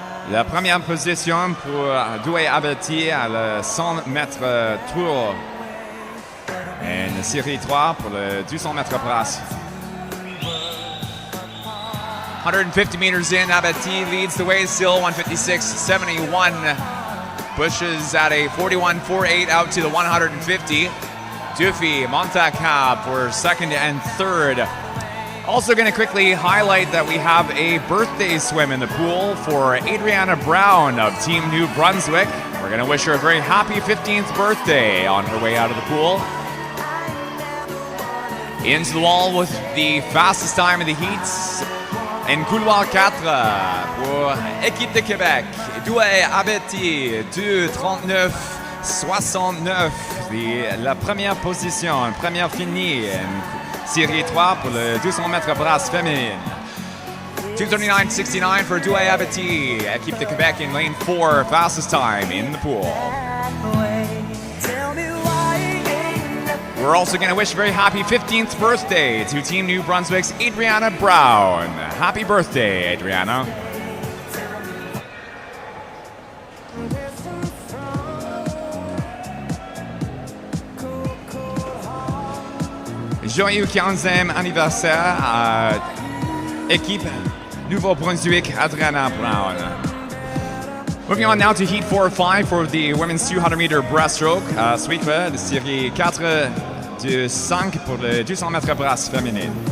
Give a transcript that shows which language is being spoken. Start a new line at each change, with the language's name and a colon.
French: La première position pour Douai Averti à le 100 mètres tour en série 3 pour le 200 mètres brasse.
English: 150 meters in, Averti leads the way still, 1:56.71. Pushes at a 41.48 out to the 150. Duffy, Montacab for second and third. Also going to quickly highlight that we have a birthday swim in the pool for Adriana Brown of Team New Brunswick. We're going to wish her a very happy 15th birthday on her way out of the pool. Into the wall with the fastest time of the heats.
French: En couloir 4 pour Équipe de Québec. Douai Averti, 2:39.69. La première position, première finie. Série 3 pour le 200 mètres brasse féminine.
English: 2:39.69 for Douai Averti. Équipe de Québec in lane 4, fastest time in the pool. We're also going to wish a very happy 15th birthday to Team New Brunswick's Adriana Brown. Happy birthday, Adriana.
French: Joyeux 15e anniversaire à équipe Nouveau-Brunswick, Adriana Brown.
English: Moving on now to Heat 4 or 5 for the women's 200-meter breaststroke.
French: Suivre de série 4 de 5 pour le 200 mètres brasse féminine.